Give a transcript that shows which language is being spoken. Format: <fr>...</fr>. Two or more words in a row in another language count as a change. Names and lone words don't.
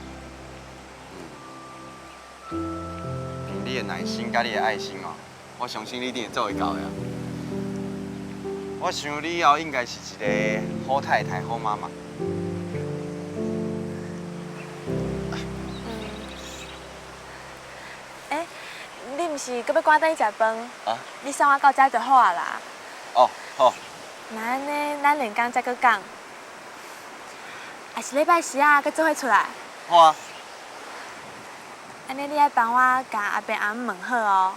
<nan>凭你的耐心甲你的爱心哦，我相信你一定会做会到的。我想你以后应该是一个好太太、好妈妈。你毋是搁要赶等去食饭？啊？你送我到遮就好啊啦。哦，好。那安尼，咱连工再搁讲。还是礼拜时啊，搁做伙出来。好啊。安尼你爱帮我甲阿伯阿姆问好哦。</nan>